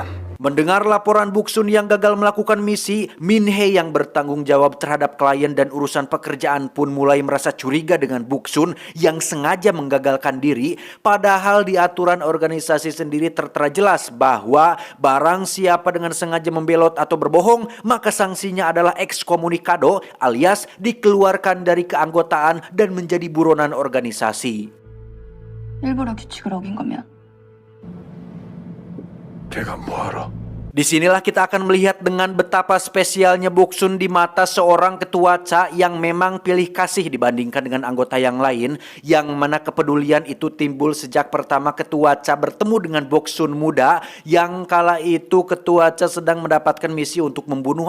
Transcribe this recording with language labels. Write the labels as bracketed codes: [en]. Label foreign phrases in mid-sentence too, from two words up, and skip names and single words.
[id] Mendengar laporan Boksun yang gagal melakukan misi, Min Hee yang bertanggung jawab terhadap klien dan urusan pekerjaan pun mulai merasa curiga dengan Boksun yang sengaja menggagalkan diri, padahal di aturan organisasi sendiri tertera jelas bahwa barang siapa dengan sengaja membelot atau berbohong, maka sanksinya adalah ekskomunikado alias dikeluarkan dari keanggotaan dan menjadi buronan organisasi. [ko] 일부러 규칙을 어긴 거면 걔가 뭐하러? [id] Disinilah kita akan melihat dengan betapa spesialnya Boksun di mata seorang ketua CA yang memang pilih kasih dibandingkan dengan anggota yang lain, yang mana kepedulian itu timbul sejak pertama ketua CA bertemu dengan Boksun muda, yang kala itu ketua CA sedang mendapatkan misi untuk membunuh